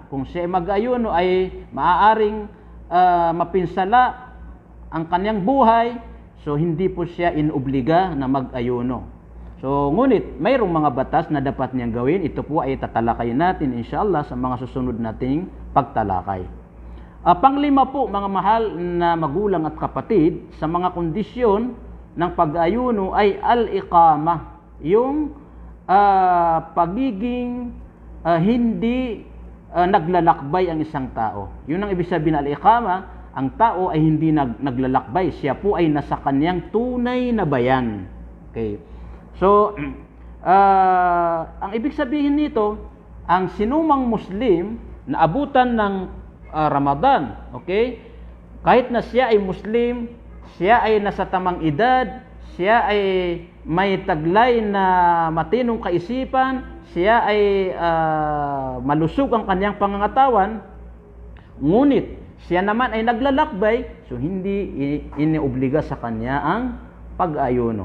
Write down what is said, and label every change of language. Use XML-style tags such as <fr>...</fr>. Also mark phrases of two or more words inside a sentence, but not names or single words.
<tl>Kung siya ay mag-ayuno ay maaaring mapinsala ang kanyang buhay, so hindi po siya inobliga na mag-ayuno. So ngunit mayroong mga batas na dapat niyang gawin. Ito po ay tatalakay natin inshallah sa mga susunod nating pagtalakay. Panglima po mga mahal na magulang at kapatid, sa mga kondisyon ng pag-ayuno ay al-iqama, yung pagiging hindi naglalakbay ang isang tao. Yun ang ibig sabihin ng al-iqama, ang tao ay hindi naglalakbay, siya po ay nasa kanyang tunay na bayan. Okay. So, ang ibig sabihin nito, ang sinumang Muslim na abutan ng Ramadan, okay? Kahit na siya ay Muslim, siya ay nasa tamang edad, siya ay may taglay na matinong kaisipan, siya ay malusog ang kanyang pangangatawan, ngunit siya naman ay naglalakbay, so hindi iniobliga sa kanya ang pag-ayuno.</tl>